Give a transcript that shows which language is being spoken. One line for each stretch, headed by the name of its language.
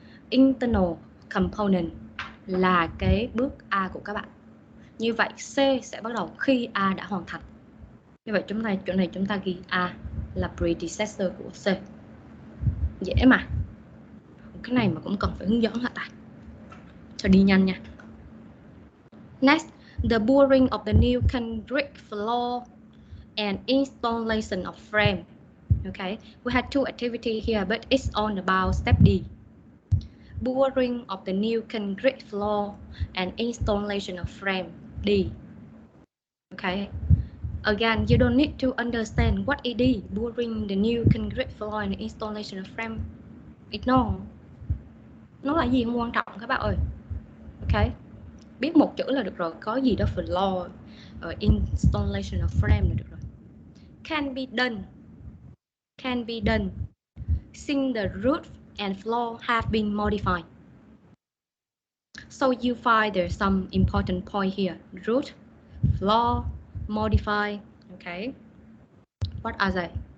Vietnamese: Internal component là cái bước A của các bạn. Như vậy C sẽ bắt đầu khi A đã hoàn thành. Như vậy chỗ này chúng ta ghi A là predecessor của C. Dễ mà. Cái này mà cũng cần phải hướng dẫn hả ta? Cho đi nhanh nha.
English: Next, the boring of the new concrete floor and installation of frame. Okay, we had two activities here, but it's all about step D. Boring of the new concrete floor and installation of frame. D. Okay. Again, you don't need to understand what it is. Boring the new concrete floor and installation of frame. Ignore.
Vietnamese: Nó là gì không quan trọng các bạn ơi. Ok. Biết một chữ là được rồi. Có gì đó floor,
English: installation of frame
Vietnamese: là được rồi.
English: Can be done. Can be done. Since the roof and floor have been modified. So you find there's some important point here. Roof, floor, modify. Okay. What are they?